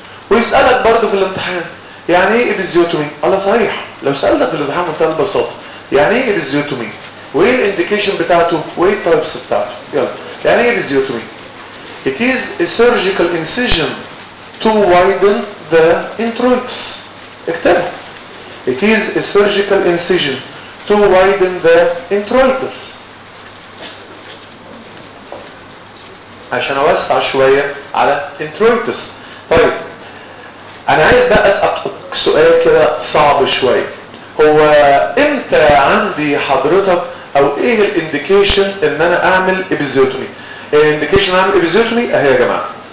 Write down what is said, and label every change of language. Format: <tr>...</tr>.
<ar>ويسالك برضه في الامتحان يعني ايه ابيزيوتومي؟ الله صحيح، لو سالتك في الامتحان بمنتهى البساطه يعني ايه ابيزيوتومي؟ وايه الانديكيشن بتاعته؟ وايه التايبس بتاعته؟ يلا، يعني ايه ابيزيوتومي؟</ar> <en>It is a surgical incision to widen the introitus.</en> <ar>اكتبها.</ar> <en>It is a surgical incision to widen the introitus.</en> <ar>عشان اوسع شويه على introitus. طيب انا عايز بقى اسالك سؤال كده صعب شويه، هو امتى عندي حضرتك او ايه الانديكيشن ان انا اعمل ابيزيوتومي؟ الانديكيشن اعمل ابيزيوتومي اهي يا جماعه.</ar>